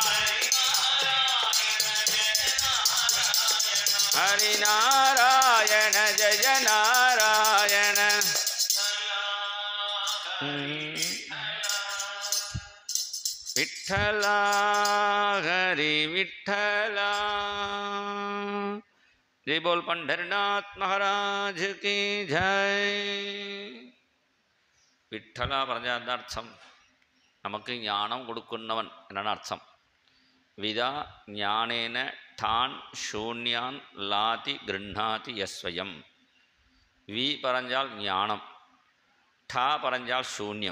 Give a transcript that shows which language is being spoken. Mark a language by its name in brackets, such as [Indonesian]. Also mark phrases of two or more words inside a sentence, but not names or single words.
[Hindi] हरि नारायण जय नारायण विट्ठला हरि विट्ठला जय बोल पंढरीनाथ महाराज की जय. [Malayalam] விட்டலா പറഞ്ഞ അർത്ഥം നമുക്ക് ജ്ഞാനം കൊടുക്കുന്നവൻ എന്നാണ് അർത്ഥം. [Sanskrit] വിദാ ജ്ഞാനേന ഠാൻ ശൂന്യാൻ ലാതി ഗൃഹാതി യസ്വയം. [Malayalam] വി പറഞ്ഞാൽ ജ്ഞാനം, ഠ പറഞ്ഞാൽ ശൂന്യം.